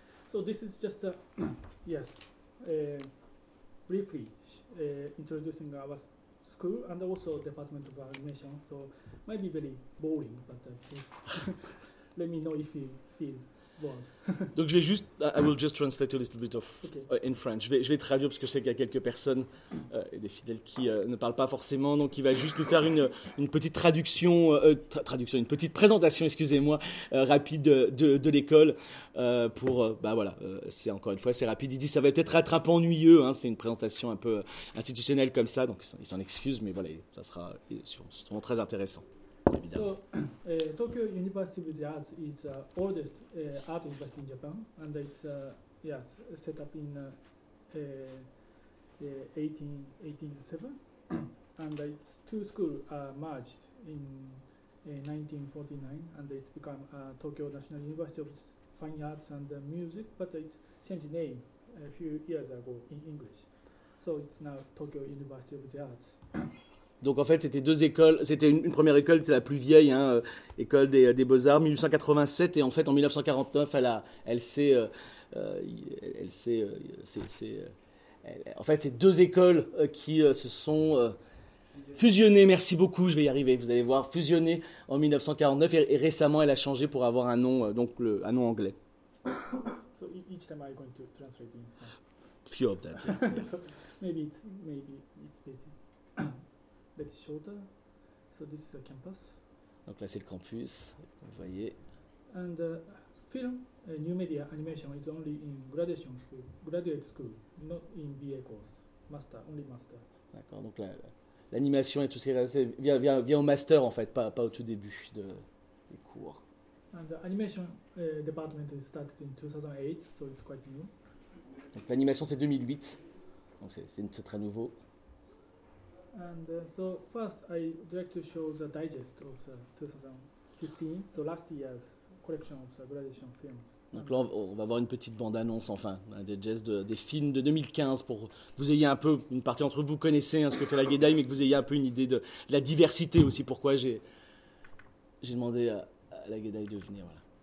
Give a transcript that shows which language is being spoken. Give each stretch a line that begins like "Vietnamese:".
English: So this is just a briefly introducing our school and also Department of Animation, so might be very boring, but please let me know if you feel bored. Donc, I will just translate a little bit of in French.
French: Je vais traduire parce que je sais qu'il y a quelques personnes et des fidèles qui ne parlent pas forcément, donc il va juste nous faire une petite traduction, une petite présentation, excusez-moi, rapide de l'école pour, c'est encore une fois, c'est rapide. Il dit ça va peut-être être un peu ennuyeux, hein, c'est une présentation un peu institutionnelle comme ça, donc il s'en excuse, mais voilà, ça sera sûrement très intéressant.
English: So, Tokyo University of the Arts is the oldest art university in Japan, and it's set up in 1887, and its two schools merged in 1949, and it's become Tokyo National University of Fine Arts and Music, but it changed name a few years ago in English, so it's now Tokyo University of the Arts.
French: Donc en fait, c'était deux écoles, c'était une première école, c'était la plus vieille, hein, école des Beaux-Arts, 1887, et en fait, en 1949, en fait, c'est deux écoles qui se sont fusionnées, merci beaucoup, je vais y arriver, vous allez voir, fusionnées en 1949, et récemment, elle a changé pour avoir un nom, donc un nom anglais.
English: So each time I'm going to translate in. Few of that, yeah. maybe it's better. Shorter. So this is the campus.
French: Donc là c'est le campus, vous voyez.
English: And film, new media, animation is only in graduate school, not in BA course, master, only master.
French: D'accord, donc là, l'animation et tout ce qui est vient au master en fait, pas au tout début des cours.
English: And the animation department is started in 2008, so it's quite new.
French: Donc l'animation c'est 2008, donc c'est très nouveau.
English: And so first, I'd like to show the digest of the 2015, so last year's collection of the graduation films.
French: Donc là, on va voir une petite bande-annonce, enfin, un digest des films de 2015, pour que vous ayez un peu, une partie d'entre vous connaissez ce que fait la Gedai, mais que vous ayez un peu une idée de la diversité aussi, pourquoi j'ai demandé à la Gedai de venir, voilà.